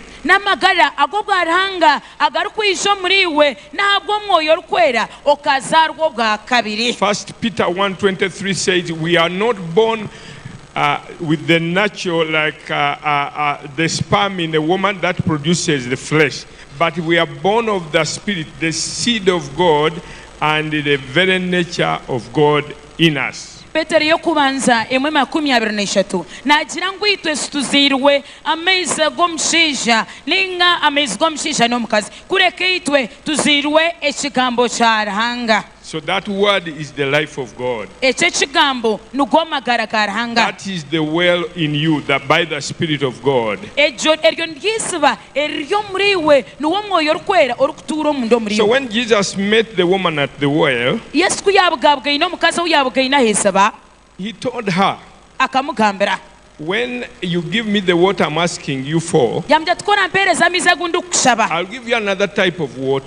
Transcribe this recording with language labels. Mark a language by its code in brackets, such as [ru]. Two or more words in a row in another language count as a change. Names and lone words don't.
[en] First Peter 1:23 says, we are not born with the natural, like the sperm in a woman that produces the flesh, but we are born of the Spirit, the seed of God, and the very nature of God in us. [nyn] Petero yokubanza 1:23 nagira ngo itwe situzirwe amezi g'omushaija ninga amezi g'omushaija n'omukazi kureke itwe tuzirwe ekigambo kya Ruhanga. [en] So that word is the life of God. That is the well in you, that by the Spirit of God. So when Jesus met the woman at the well, he told her, when you give me the water I'm asking you for, I'll give you another type of water.